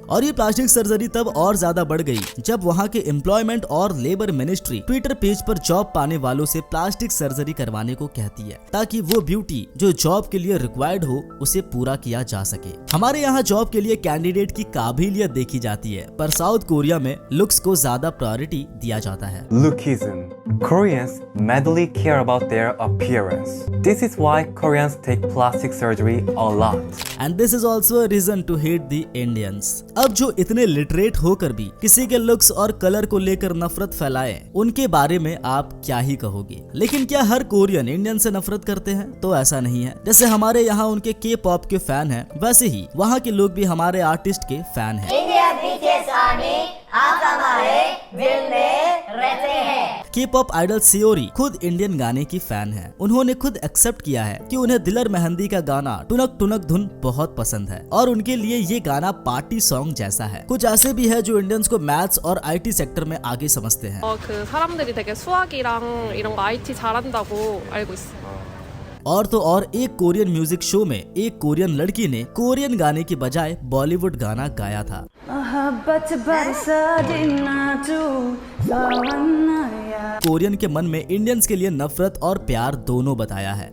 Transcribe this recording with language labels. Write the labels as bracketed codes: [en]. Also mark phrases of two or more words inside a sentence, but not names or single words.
[hi] और ये [en] plastic surgery [hi] तब और ज्यादा बढ़ गई जब वहाँ के एम्प्लॉयमेंट और [en] labour ministry Twitter page [hi] पर जॉब पाने वालों से [en] plastic surgery [hi] करवाने को कहती है ताकि वो ब्यूटी जो जॉब के लिए रिक्वायर्ड हो उसे पूरा किया जा सके। हमारे यहाँ जॉब के लिए कैंडिडेट की काबिलियत देखी जाती है पर साउथ कोरिया में लुक्स को ज्यादा प्रायोरिटी दिया जाता है। [en] Lookism. Koreans madly care about their appearance. This is why Koreans take plastic surgery a lot. And this is also a reason to hate the Indians. [hi] अब जो इतने लिटरेट होकर भी किसी के लुक्स और कलर को लेकर नफरत फैलाए उनके बारे में आप क्या ही कहोगे। लेकिन क्या हर कोरियन इंडियन से नफरत करते हैं? तो ऐसा नहीं है। जैसे हमारे यहाँ उनके के पॉप के फैन हैं, वैसे ही वहाँ के लोग भी हमारे आर्टिस्ट के फैन हैं। [en] K-pop idol [hi] सेओरी खुद इंडियन गाने की फैन है। उन्होंने खुद एक्सेप्ट किया है कि उन्हें दिलर मेहंदी का गाना टुनक टुनक धुन बहुत पसंद है और उनके लिए ये गाना [en] party song [hi] जैसा है। कुछ ऐसे भी है जो इंडियंस को मैथ्स और [en] IT sector [hi] में आगे समझते हैं। [ko] 그 사람들이 되게 수학이랑 이런 거 IT 잘한다고 알고 있어요. [hi] और तो और एक [en] Korean music show [hi] में एक कोरियन लड़की ने कोरियन गाने की बजाय बॉलीवुड गाना गाया था। कोरियन के मन में इंडियंस के लिए नफरत और प्यार दोनों बताया है।